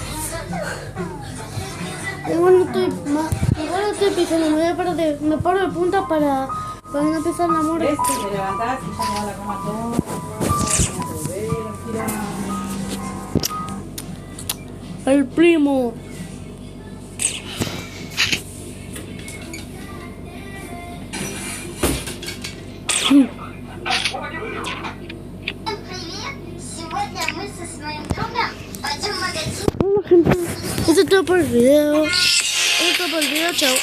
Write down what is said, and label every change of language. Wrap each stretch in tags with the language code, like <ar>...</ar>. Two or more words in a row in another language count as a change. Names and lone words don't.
<es>Igual no estoy pisando, me paro de punta para no pisar la mora. ¿Ves? Te levantás y ya me da la cama todo. El primo.</es> <ru>Привет! Сегодня мы со своим другом пойдем в магазин.</ru> <es>Hola gente, esto es todo por el video. Chao.</es>